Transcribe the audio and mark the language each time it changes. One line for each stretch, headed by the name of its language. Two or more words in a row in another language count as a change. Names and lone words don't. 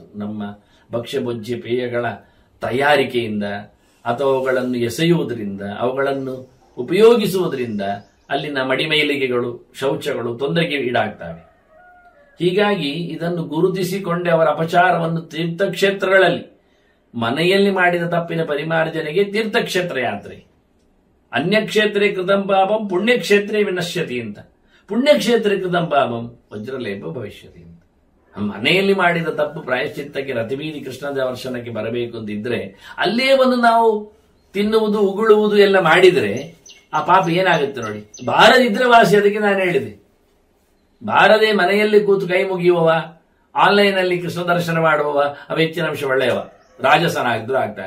Kannada: ನಮ್ಮ ಭಕ್ಷ್ಯ ಭೋಜ್ಯ ಪೇಯಗಳ ತಯಾರಿಕೆಯಿಂದ ಅಥವಾ ಅವುಗಳನ್ನು ಎಸೆಯುವುದರಿಂದ, ಅವುಗಳನ್ನು ಉಪಯೋಗಿಸುವುದರಿಂದ ಅಲ್ಲಿನ ಮಡಿಮೈಲಿಗೆಗಳು, ಶೌಚಗಳು ತೊಂದರೆಗೆ ಈಡಾಗ್ತವೆ. ಹೀಗಾಗಿ ಇದನ್ನು ಗುರುತಿಸಿಕೊಂಡೆ ಅವರ ಅಪಚಾರವನ್ನು ತೀರ್ಥಕ್ಷೇತ್ರಗಳಲ್ಲಿ, ಮನೆಯಲ್ಲಿ ಮಾಡಿದ ತಪ್ಪಿನ ಪರಿಮಾರ್ಜನೆಗೆ ತೀರ್ಥಕ್ಷೇತ್ರ ಯಾತ್ರೆ.
Sanskrit: ಅನ್ಯಕ್ಷೇತ್ರೇ ಕೃತಂ ಪಾಪಂ ಪುಣ್ಯಕ್ಷೇತ್ರೇ ವಿನಶ್ಯತಿ ಅಂತ. ಪುಣ್ಯಕ್ಷೇತ್ರ ಕೃತಂ ಪಾಪಂ ವಜ್ರಲೇಪ ಭವಿಷ್ಯತಿ ಅಂತ.
Kannada: ಮನೆಯಲ್ಲಿ ಮಾಡಿದ ತಪ್ಪು ಪ್ರಾಯಶ್ಚಿತ್ತಕ್ಕೆ ರತಿಬೀದಿ ಕೃಷ್ಣ ದರ್ಶನಕ್ಕೆ ಬರಬೇಕು ಅಂತಿದ್ರೆ ಅಲ್ಲೇ ಒಂದು ನಾವು ತಿನ್ನುವುದು ಉಗುಳುವುದು ಎಲ್ಲ ಮಾಡಿದ್ರೆ ಆ ಪಾಪ ಏನಾಗುತ್ತೆ ನೋಡಿ. ಬಾರದಿದ್ರೆ ವಾಸಿ. ಅದಕ್ಕೆ ನಾನು ಹೇಳಿದೆ, ಬಾರದೆ ಮನೆಯಲ್ಲಿ ಕೂತು ಕೈ ಮುಗಿಯುವವ, ಆನ್ಲೈನ್ ಅಲ್ಲಿ ಕೃಷ್ಣ ದರ್ಶನ ಮಾಡುವವ ಅವ ಹೆಚ್ಚಿನ ಅಂಶ ಒಳ್ಳೆಯವ, ರಾಜಸನಾಗಿದ್ರು ಆಗ್ತಾನೆ.